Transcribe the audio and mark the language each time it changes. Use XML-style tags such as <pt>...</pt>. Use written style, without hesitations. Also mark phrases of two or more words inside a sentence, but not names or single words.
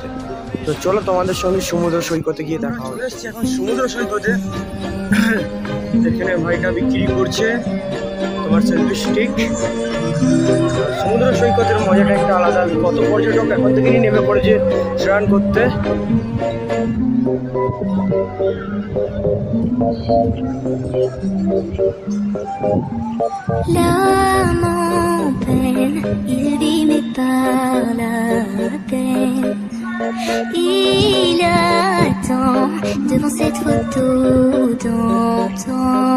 <bn>তো চলো তোমাদের সঙ্গে সমুদ্র সৈকতে গিয়ে দেখা হবে। এখন সমুদ্র সৈকতে এখানে ভাইটা বিক্রি করছে তোমার সেলফি স্টিক। সমুদ্র সৈকতের মজাটা একটা আলাদা, কত পর্যটক এখন থেকেই নেমে পড়েছে স্নান করতে।</bn> <fr>L'âme en peine, il vit mais par la peine. Il attend devant cette photo d'antan.</fr>